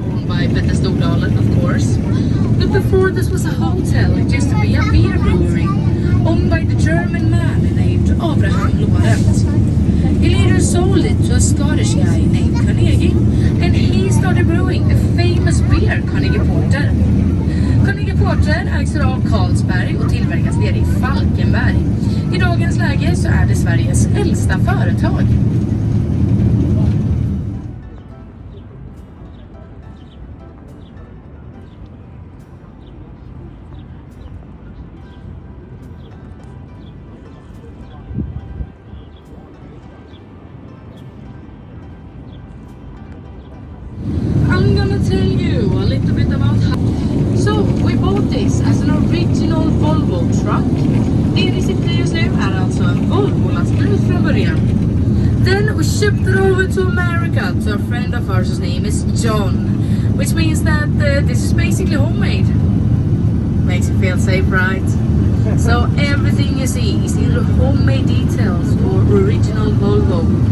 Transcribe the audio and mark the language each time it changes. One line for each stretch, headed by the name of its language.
English: by Stora, of course. But before this was a hotel, it used to be a beer brewery owned by the German man named Abraham Lorentz. He later sold it to a Scottish guy named Carnegie, and he started brewing a famous beer, Carnegie Porter.
Swedish: Carnegie Porter ägs av Carlsberg och tillverkas nere i Falkenberg. I dagens läge så är det Sveriges äldsta företag.
English: I'm gonna tell you a little bit about how. So, we bought this as an original Volvo truck.
Swedish: Det vi sitter i just nu är alltså en Volvo-lastbil från början.
English: Then we shipped it over to America to a friend of ours, his name is John. Which means that this is basically homemade. Makes you feel safe, right? So everything you see is either homemade details or original Volvo.